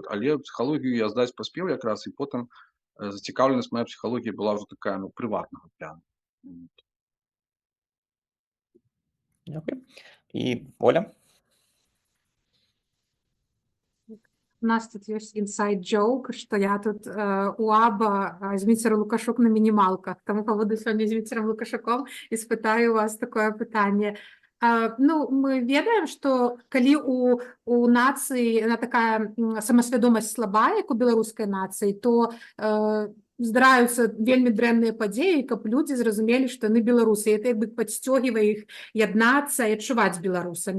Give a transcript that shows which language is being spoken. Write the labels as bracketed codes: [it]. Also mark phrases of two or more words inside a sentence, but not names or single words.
[be] Але псіхалогію я здаць паспеў якраз, і потым зацікаўленасць мая псіхалогія была ўжо такая, ну, прыватнага пляну. [uk] Дякую. [be] І Воля? [ru] У нас тут есть [en] inside joke, [ru] что я тут у Аба Зміцер Лукашук на мінімалках. [uk] Тому поводу сьогодні з Зміцером Лукашуком і спитаю у вас таке питання. [be] Ну, мы ведаем, что калі у нацыі такая самасвядомасць слабая, як у беларускай нацыі, то здараюцца вельмі дрэнныя падзеі, каб людзі зразумелі, што яны беларусы. І это як бы падсцёгвае іх яднацца і адчуваць беларусамі.